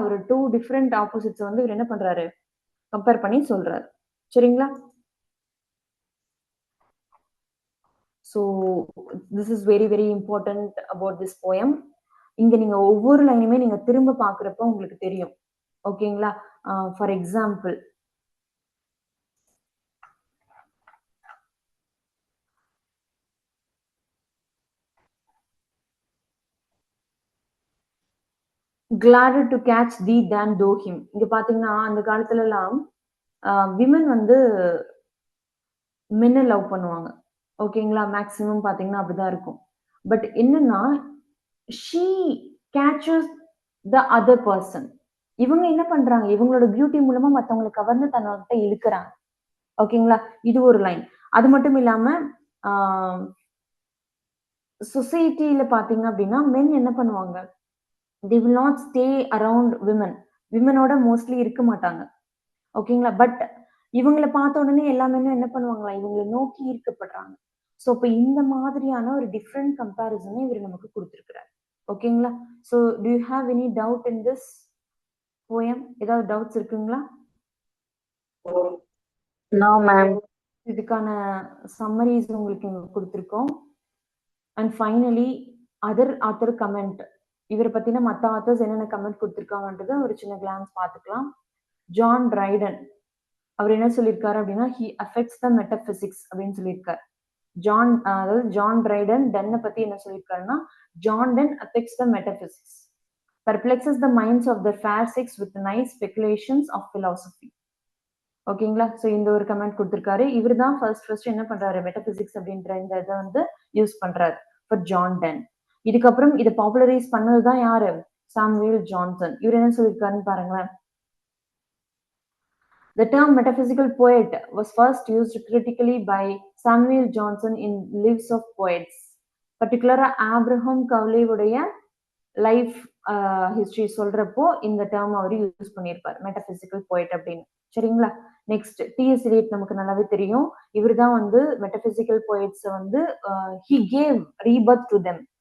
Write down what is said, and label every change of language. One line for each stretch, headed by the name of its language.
Tamil: ஒரு 2 different opposites வந்து இவர் என்ன பண்றாரு, கம்பேர் பண்ணி சொல்றாரு. சரிங்களா?
English: So this is very very important about this poem.
Tamil: இங்க நீங்க ஒவ்வொரு லைனுமே நீங்க திரும்ப பாக்குறப்ப உங்களுக்கு தெரியும். ஓகேங்களா?
English: For example, gladder to catch thee than though him.
Tamil: இங்க பாத்தீங்கன்னா அந்த காலத்துல எல்லாம் விமன் வந்து மென்னை லவ் பண்ணுவாங்க. ஓகேங்களா? மேக்சிமம் பாத்தீங்கன்னா அப்படிதான் இருக்கும்.
English: But என்னன்னா, she catches the other person.
Tamil: இவங்க என்ன பண்றாங்க, இவங்களோட பியூட்டி மூலமா மத்தவங்களை கவர்ந்து தன்னோட இழுக்கிறாங்க. ஓகேங்களா? இது ஒரு லைன். அது மட்டும் இல்லாம சொசைட்டில பாத்தீங்க அப்படின்னா மென் என்ன பண்ணுவாங்க,
English: they will not stay around women.
Tamil: விமனோட mostly இருக்க மாட்டாங்க. ஓகேங்களா? பட் இவங்களை பார்த்த உடனே எல்லா மென்னும் என்ன பண்ணுவாங்களா, இவங்களை நோக்கி ஈர்க்கப்படுறாங்க. ஸோ இப்போ இந்த மாதிரியான ஒரு டிஃப்ரெண்ட் கம்பேரிசனை இவர் நமக்கு கொடுத்திருக்கிறார்.
English: ஓகேங்களா? So do you have any doubt in this poem?
Tamil: ஏதாவது டவுட்ஸ் இருக்குங்களா?
English: No ma'am.
Tamil: இதுக்கான சம்மரிஸ் உங்களுக்கு இங்க கொடுத்துருக்கோம்.
English: And finally other author comment.
Tamil: இவரை பத்தின மற்ற ஆத்தர்ஸ் என்னென்ன கமெண்ட் கொடுத்துருக்காங்கன்றது ஒரு சின்ன கிளான்ஸ் பார்த்துக்கலாம். ஜான் ட்ரைடன் அவர் என்ன சொல்லியிருக்காரு அப்படின்னா,
English: he affects the metaphysics
Tamil: அப்படின்னு சொல்லியிருக்காரு. அதாவது ஜான் ட்ரைடன் டென்னை பத்தி என்ன சொல்லியிருக்காருன்னா,
English: John Donne affects the metaphysics, perplexes the minds of the fair sex with nice speculations of philosophy.
Tamil: ஓகேங்களா? ஸோ இந்த ஒரு கமெண்ட் கொடுத்திருக்காரு. இவர் தான் ஃபர்ஸ்ட் என்ன பண்றாரு, மெட்டபிசிக்ஸ் அப்படின்ற இந்த இதை வந்து யூஸ் பண்றாரு ஃபார் ஜான் டென். இதுக்கப்புறம் இதை பாப்புலரைஸ் பண்ணதுதான் யாரு, சாமுவேல் ஜான்சன். இவர் என்ன சொல்லியிருக்காருன்னு பாருங்களேன்.
English: The term metaphysical poet was first used critically by Samuel Johnson in Lives of Poets.
Tamil: Particular Abraham Cowley உடைய லைஃப் ஹிஸ்டரி சொல்றப்போ இந்த டேர்ம் அவர் யூஸ் பண்ணியிருப்பார், மெட்டபிசிக்கல் போயட் அப்படின்னு. சரிங்களா? நெக்ஸ்ட் டிஎஸ் எலியட் நமக்கு நல்லாவே தெரியும். இவர் தான் வந்து மெட்டபிசிக்கல் போயட்ஸ் வந்து
English: he gave rebirth to them.